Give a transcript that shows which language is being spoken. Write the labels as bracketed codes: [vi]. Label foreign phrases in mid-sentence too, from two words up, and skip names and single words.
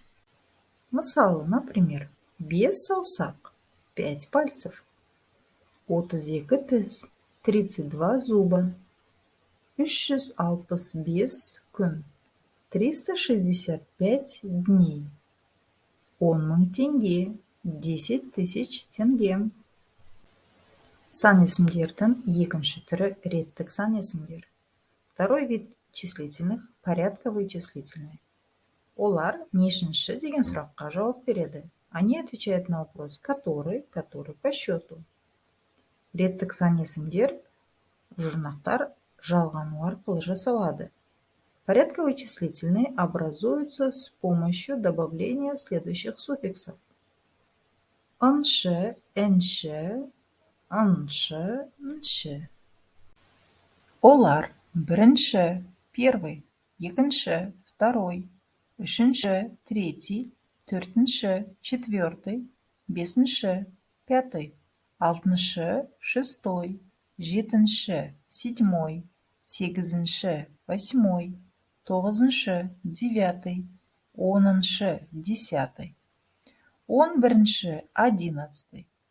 [kk] Мысалы, например, 5 саусақ, 5 пальцев, 32 тіс, 32 зуба, 365 күн, 365 дней, 10 000 теңге, 10 000 теңге. Сан есімдердің екінші түрі реттік сан есімдер. [ru] Второй вид числительных – порядковые числительные. [kk] Олар нешінші деген сұраққа жауап береді. [ru] Они отвечают на вопрос который по счету. [kk] Реттік сан есімдер жұрнақтар жалғану арқылы жасалады. [ru] Порядковые числительные образуются с помощью добавления следующих суффиксов. [kk] Аншы, энші, аншы, нші. Олар бірінші, первый, екінші, второй, үшінші, третий, төртінші, четвертый, бесінші, пятый, алтыншы, шестой, жетінші, седьмой, сегізінші, восьмой, тоғызыншы, девятый, оныншы, десятый, 11-ші, 11-й,